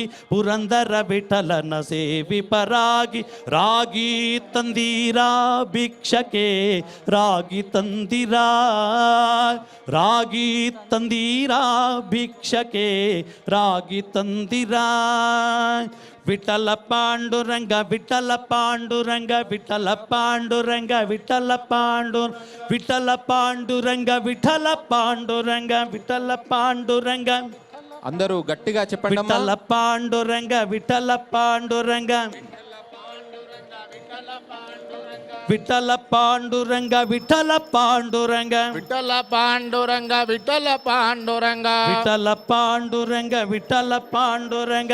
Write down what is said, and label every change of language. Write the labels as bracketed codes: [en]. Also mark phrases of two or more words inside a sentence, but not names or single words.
[kn] ಪುರಂದರ ವಿಠಲನ ಸೇವಿಪರಾಗಿ ರಾಗಿ ತಂದೀರಾ ಭಿಕ್ಷಕೆ ರಾಗಿ ತಂದಿರಾ ರಾಗಿ ತಂದಿರಾ ಭಿಕ್ಷಕೆ ರಾಗಿ ತಂದಿರಾ ವಿಠಲ ಪಾಂಡುರಂಗ ವಿಠಲ ಪಾಂಡುರಂಗ ವಿಠಲ ಪಾಂಡುರಂಗ ವಿಠಲ ಪಾಂಡು ವಿಠಲ ಪಾಂಡುರಂಗ ವಿಠಲ ಪಾಂಡುರಂಗ ವಿಠಲ ಪಾಂಡುರಂಗ [te] అందరూ గట్టిగా చెప్పండమ్మా. విఠల పాండురంగ విఠల పాండురంగ విఠల పాండురంగ విఠల పాండురంగ విఠల పాండురంగ విఠల పాండురంగ విఠల పాండురంగ విఠల పాండురంగ